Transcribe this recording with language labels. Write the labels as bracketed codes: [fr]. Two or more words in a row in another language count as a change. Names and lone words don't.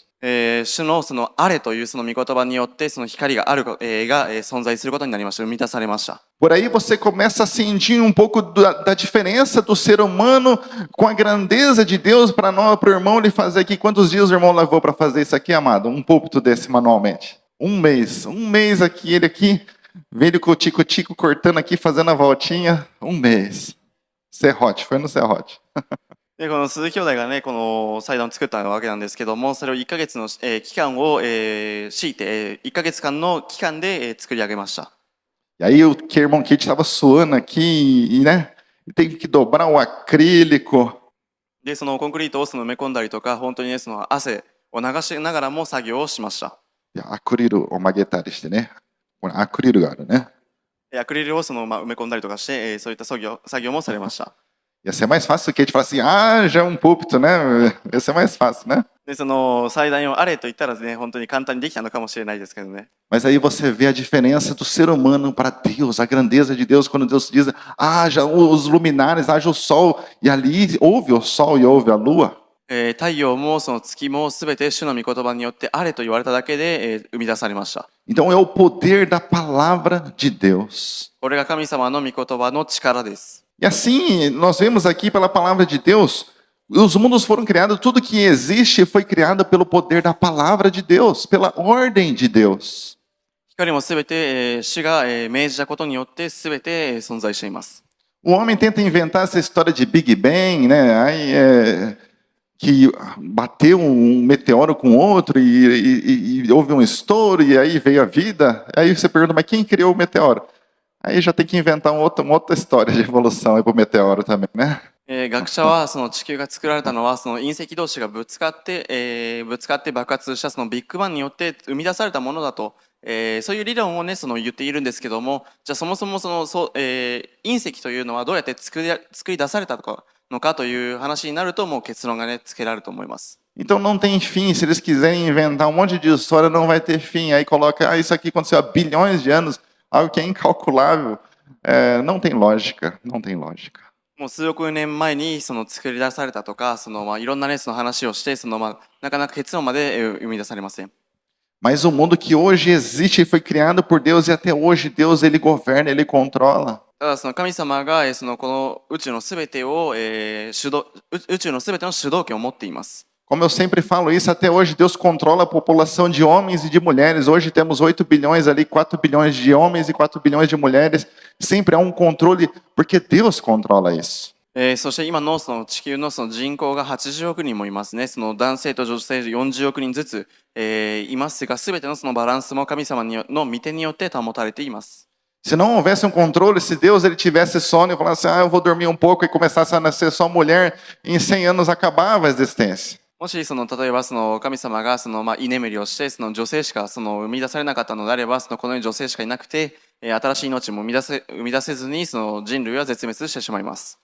[ja] 主のあれという御言葉によって光がある、が、存在することになりました。生み出されました。 [pt] Por aí você começa a sentir um pouco da diferença do ser humano com a grandeza de Deus para o irmão ele fazer aqui. Quantos dias o irmão levou para fazer isso aqui, amado? Um púlpito desse manualmente. Um mês aqui, ele aqui, veio com o tico-tico cortando aqui, fazendo a voltinha. Um mês. Serrote, foi no serrote. [ja] でこの鈴木兄弟がね、この祭壇を作ったわけなんですけども、それを1ヶ月の、期間を、強いて、1ヶ月間の期間で、作り上げました。 [pt] E aí o irmão Kit estava suando aqui, e, né? Tem que dobrar o acrílico. [ja] で、そのコンクリートを埋め込んだりとか、本当にね、汗を流しながらも作業をしました。アクリルを曲げたりしてね。これアクリルがあるね。アクリルを埋め込んだりとかして、そういった作業もされました。 [pt] Ia ser mais fácil que a gente falar assim, já é um púlpito, né? Ia ser mais fácil, né? [ja] で祭壇をあれと言ったらね、本当に簡単にできたのかもしれないですけどね。 [pt] Mas aí você vê a diferença do ser humano para Deus, a grandeza de Deus, quando Deus diz, haja os luminares, haja o sol, e ali houve o sol e houve a lua. [ja] 太陽もその月もすべて主の御言葉によってあれと言われただけで、生み出されました。 [pt] Então é o poder da palavra de Deus. [ja] これが神様の御言葉の力です。 [pt] E assim, nós vemos aqui pela palavra de Deus, os mundos foram criados, tudo que existe foi criado pelo poder da palavra de Deus, pela ordem de Deus. [ja] 光もすべて、主が、命じたことによってすべて、存在しています。 [pt] O homem tenta inventar essa história de Big Bang, né? Aí que bateu um meteoro com outro e houve um estouro e aí veio a vida. Aí você pergunta, mas quem criou o meteoro? Aí já tem que inventar uma outra história de evolução aí para o meteoro também, né? [ja] 学者はその地球が作られたのはその隕石同士がぶつかって、爆発したそのビッグバンによって生み出されたものだと、そういう理論をねその言っているんですけども、じゃあそもそも隕石というのはどうやって作り出されたのかという話になるともう結論がねつけられると思います。 [pt] Então não tem fim. Se eles quiserem inventar um monte de história, não vai ter fim. Aí coloca, isso aqui aconteceu há bilhões de anos, algo que é incalculável. Não tem lógica, não tem lógica. [ja] もう数億年前にその作り出されたとか、いろんなねその話をしてなかなか結論まで生み出されません。 [pt] Mas o mundo que hoje existe foi criado por Deus e até hoje Deus ele governa, ele controla. [ja] ただその神様がこの宇宙のすべてを、宇宙のすべての主導権を持っています。 [pt] Como eu sempre falo isso, até hoje Deus controla a população de homens e de mulheres. Hoje temos 8 bilhões ali, 4 bilhões de homens e 4 bilhões de mulheres. Sempre há um controle, porque Deus controla isso. [ja] そして今のその地球のその人口が80億人もいますね。その男性と女性40億人ずつ、いますが、すべてのそのバランスも神様の御手によって保たれています。 [pt] Se não houvesse um controle, se Deus ele tivesse sono e falasse, eu vou dormir um pouco e começasse a nascer só mulher, em 100 anos acabava a existência. [ja] もし例えば神様が居眠りをして女性しか生み出されなかったのであればこの世に女性しかいなくて新しい命も生み出せずに人類は絶滅してしまいます。